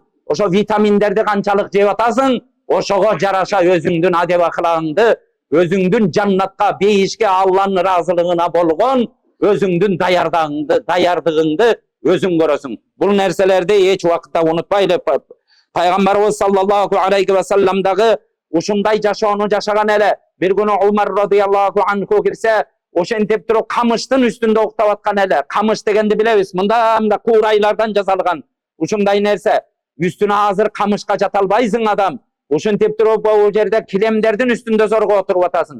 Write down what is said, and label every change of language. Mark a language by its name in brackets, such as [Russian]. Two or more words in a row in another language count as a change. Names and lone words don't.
[Kyrgyz] Ошо витаминдерди канчалык жеп атасың, ошого жараша өзүңдүн адеп акылагыңды, өзүңдүн жаннатка, бейишке, Алланын ыраазылыгына болгон өзүңдүн даярдыгыңды өзүң көрөсүң. Бул нерселерди эч убакытта унутпайлы. Пайгамбарыбыз [Arabic] صلى الله عليه وسلم [Kyrgyz] дагы ушундай жашоону жашаган эле. Бир күнү Умар [Arabic] رضي الله عنه [Kyrgyz] кирсе, ошентип туруп камыштын үстүндө уктап аткан эле. Камыш дегенди билебиз, мында куурайлардан жасалган ушундай нерсе. Үстүнө азыр камышка жата албайсың адам. Ошентип туруп бул жерде килемдердин үстүндө зорго отуруп атасың.